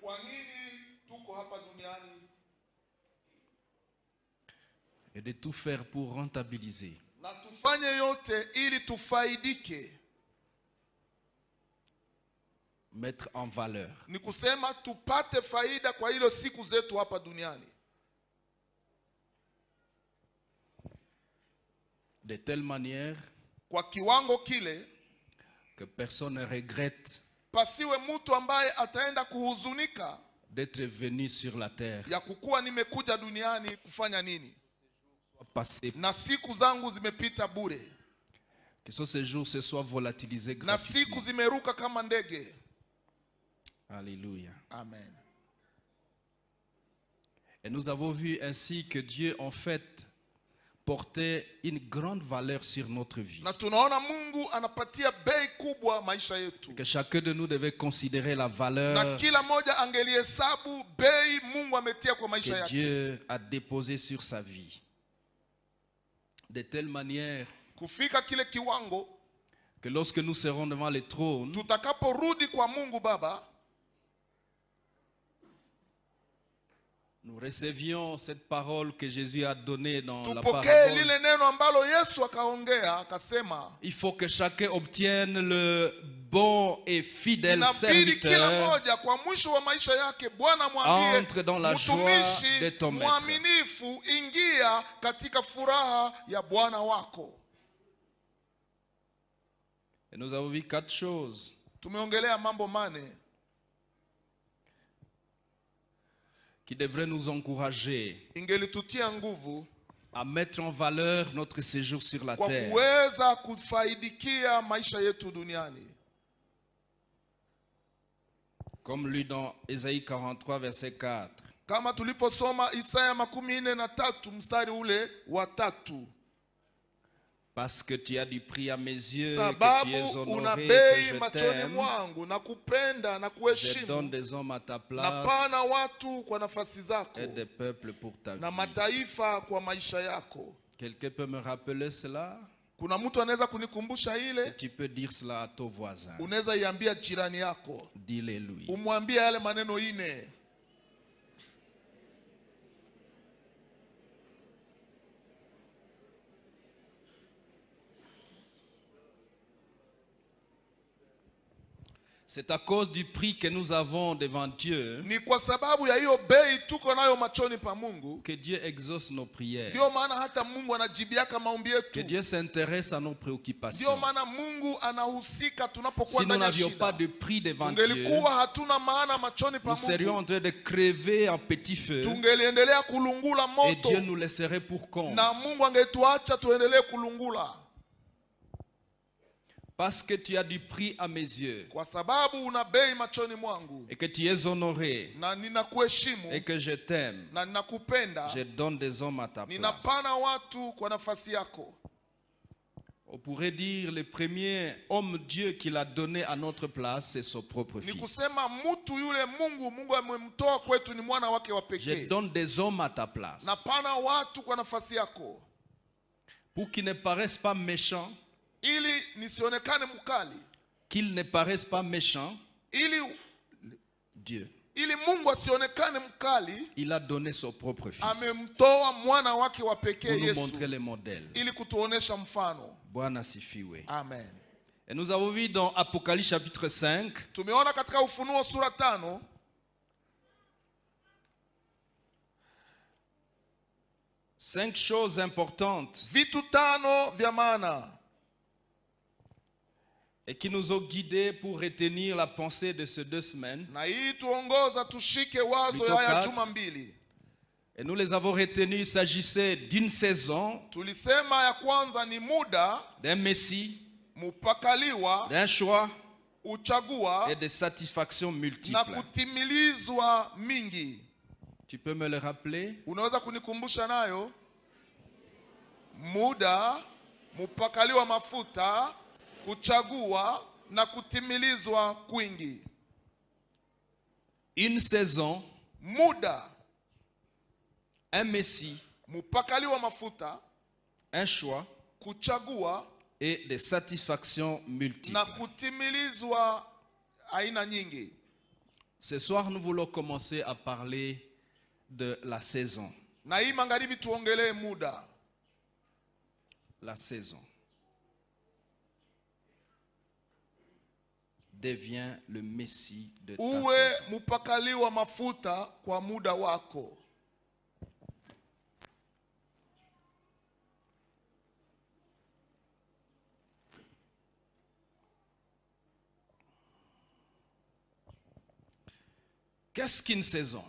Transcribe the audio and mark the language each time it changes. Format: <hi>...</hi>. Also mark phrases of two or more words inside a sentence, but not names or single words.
<fr>Et de tout faire pour rentabiliser mettre en valeur</fr> <sw>ni kusema tupate faida kwa hilo siku zetu hapa duniani</sw> <fr>de telle manière</fr> <sw>kwa kiwango kile</sw> <fr>que personne ne regrette</fr> <sw>pasiwe mtu ambaye ataenda kuhuzunika</sw> <fr>d'être venu sur la terre</fr> <sw>ya kukuwa nimekuja duniani kufanya nini</sw> <fr>passé</fr> <sw>na siku zangu zimepita bure</sw> <fr>que ce séjour se soit volatilisé</fr> <sw>na siku zimeruka kama ndege.</sw> <fr>Alléluia. Amen. Et nous avons vu ainsi que Dieu en fait portait une grande valeur sur notre vie.</fr> <sw>Na tunaona Mungu anapatia bei kubwa maisha yetu.</sw> <fr>Que chacun de nous devait considérer la valeur</fr> <sw>na kila moja angelihesabu bei Mungu ametia kwa maisha yake.</sw> <fr>Que Dieu a déposé sur sa vie. de telle manière</fr> <sw>kufika kile kiwango</sw> <fr>que lorsque nous serons devant le trône,</fr> <sw>tutakaporudi kwa Mungu Baba,</sw> <fr>nous recevions cette parole que Jésus a donnée dans la</fr> <sw>tupokee</sw> <fr>parabole.</fr> <sw>lile neno ambalo Yesu akaongea akasema,</sw> <fr>Il faut que chacun obtienne le bon et fidèle</fr> <sw>inabidi kila</sw> <fr>serviteur</fr> <sw>moja kwa mwisho wa maisha yake Bwana mwambie,</sw> <fr>entre dans la joie de</fr> <sw>mtumishi</sw> <fr>ton maître.</fr> <sw>mwaminifu, ingia katika furaha ya Bwana wako.</sw> <fr>Et nous avons vu 4 choses</fr> <sw>Tumeongelea mambo mane</sw> <fr>qui devraient nous encourager</fr> <sw>ingelitutia nguvu</sw> <fr>à mettre en valeur notre séjour sur la</fr> <sw>kwa</sw> <fr>terre.</fr> <sw>kuweza kufaidikia maisha yetu duniani.</sw> <fr>Comme lu dans Ésaïe 43, verset 4.</fr> <sw>Kama tuliposoma Isaya 43 mstari ule wa 3.</sw> <fr>Parce que tu as du prix à mes yeux, que tu</fr> <sw>Sababu</sw> <fr>es</fr> <sw>una</sw> <fr>honoré, que</fr> <sw>bei</sw> <fr>je</fr> <sw>machoni</sw> <fr>t'aime,</fr> <sw>mwangu na kupenda na</sw> <fr>je donne</fr> <sw>kuheshimu,</sw> <fr>des hommes à ta</fr> <sw>na</sw> <fr>place</fr> <sw>pana watu kwa nafasi zako</sw> <fr>et des peuples pour ta</fr> <sw>na</sw> <fr>vie.</fr> <sw>mataifa kwa maisha yako.</sw> <fr>Quelqu'un peut me rappeler cela?</fr> <sw>Kuna mtu anaweza kunikumbusha</sw> <fr>Et</fr> <sw>ile?</sw> <fr>tu peux dire cela à ton voisin.</fr> <sw>Unaweza iambia jirani yako,</sw> <fr>Dis-le lui.</fr> <sw>umwambie yale maneno ine.</sw> <fr>C'est à cause du prix que nous avons devant Dieu</fr> <sw>Ni kwa sababu ya hiyo bei tuko nayo machoni pa Mungu,</sw> <fr>que Dieu exauce nos prières.</fr> <sw>ndio maana hata Mungu anajibiaka maombi</sw> <fr>Que</fr> <sw>yetu.</sw> <fr>Dieu s'intéresse à nos</fr> <sw>Ndio</sw> <fr>préoccupations.</fr> <sw>maana Mungu anahusika tunapokuwa</sw> <fr>Si nous</fr> <sw>ndani ya</sw> <fr>n'avions pas</fr> <sw>shida.</sw> <fr>de prix devant Dieu,</fr> <sw>Tungelikuwa hatuna maana machoni pa</sw> <fr>nous serions</fr> <sw>Mungu,</sw> <fr>en train de crever en petit feu</fr> <sw>tungeliendelea kulungula</sw> <fr>et</fr> <sw>moto</sw> <fr>Dieu nous laisserait pour compte.</fr> <sw>na Mungu angetuacha tuendelee kulungula.</sw> <fr>Parce que tu as du prix à mes yeux</fr> <sw>Kwa sababu una bei machoni mwangu</sw> <fr>et que tu es honoré</fr> <sw>na ninakuheshimu</sw> <fr>et que je t'aime,</fr> <sw>na ninakupenda,</sw> <fr>je donne des hommes à ta place.</fr> <sw>ninapana watu kwa nafasi yako.</sw> <fr>On pourrait dire le premier homme Dieu qu'il a donné à notre place, c'est son propre</fr> <sw>Ni</sw> <fr>fils.</fr> <sw>kusema mtu yule Mungu amemtoa kwetu ni mwana wake wa</sw> <fr>Je</fr> <sw>pekee.</sw> <fr>donne des hommes à ta place</fr> <sw>Napana watu kwa nafasi yako</sw> <fr>pour qu'ils ne paraissent pas méchants,</fr> <sw>ili nisionekane mkali,</sw> <fr>qu'ils ne paraissent pas méchants.</fr> <sw>ili</sw> <fr>Dieu,</fr> <sw>Mungu asionekane mkali,</sw> <fr>il a donné son propre fils</fr> <sw>amemtoa mwana wake wa pekee</sw> <fr>pour nous</fr> <sw>Yesu</sw> <fr>montrer le modèle.</fr> <sw>ili kutuonesha mfano. Bwana sifiwe. Amen.</sw> <fr>Et nous avons vu dans Apocalypse chapitre 5</fr> <sw>Tumeona katika Ufunuo sura 5</sw> <fr>5 choses importantes</fr> <sw>vitu 5 vya maana</sw> <fr>et qui nous ont guidés pour retenir la pensée de ces 2 semaines.</fr> <sw>na hii tuongoza tushike wazo</sw> <fr>Plutôt</fr> <sw>haya 4. juma mbili.</sw> <fr>Et nous les avons retenus, il s'agissait d'une saison,</fr> <sw>Tulisema ya kwanza ni muda,</sw> <fr>d'un messie,</fr> <sw>mupakaliwa,</sw> <fr>d'un choix</fr> <sw>uchagua</sw> <fr>et de satisfaction</fr> <sw>na</sw> <fr>multiples.</fr> <sw>kutimilizwa mingi.</sw> <fr>Tu peux me le rappeler?</fr> <sw>Unaweza kunikumbusha nayo? Muda, mupakaliwa mafuta, kuchagua na kutimilizwa kwingi.</sw> <fr>Une saison,</fr> <sw>Muda,</sw> <fr>un messie,</fr> <sw>mupakaliwa mafuta,</sw> <fr>un choix</fr> <sw>kuchagua</sw> <fr>et des satisfactions</fr> <sw>na</sw> <fr>multiples.</fr> <sw>kutimilizwa aina nyingi.</sw> <fr>Ce soir, nous voulons commencer à parler de la saison.</fr> <sw>Na hii magharibi tuongelee muda.</sw> <fr>La saison devient le messie de ta</fr> <sw>Uwe</sw> <fr>saison.</fr> <sw>mupakaliwa mafuta kwa muda wako.</sw> <fr>Qu'est-ce qu'une saison?</fr>